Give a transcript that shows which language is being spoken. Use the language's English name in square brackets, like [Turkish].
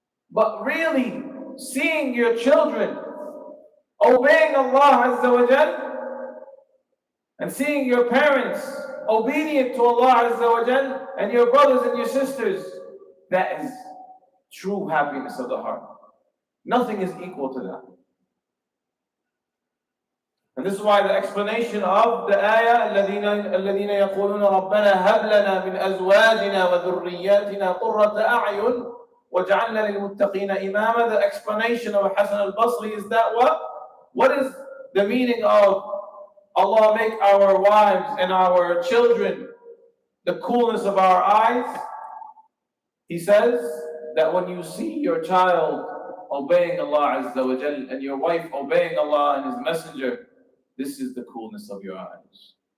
[English] But really, seeing your children obeying Allah Azza wa Jal, and seeing your parents obedient to Allah Azza wa Jal, and your brothers and your sisters, that is true happiness of the heart. Nothing is equal to that. And this is why the explanation of the ayah, [Arabic] الَّذِينَ يَقُولُونَ رَبَّنَا هَبْ لَنَا مِنْ أَزْوَاجِنَا وَذُرِّيَّاتِنَا قُرَّةَ أَعْيُنٍ وَجَعَلْنَا لِلْمُتَّقِينَ إِمَامًا. [English] The explanation of Hasan al-Basri is that what is the meaning of Allah make our wives and our children the coolness of our eyes? He says that when you see your child obeying Allah Azza wa Jal and your wife obeying Allah and His Messenger, this is the coolness of your eyes.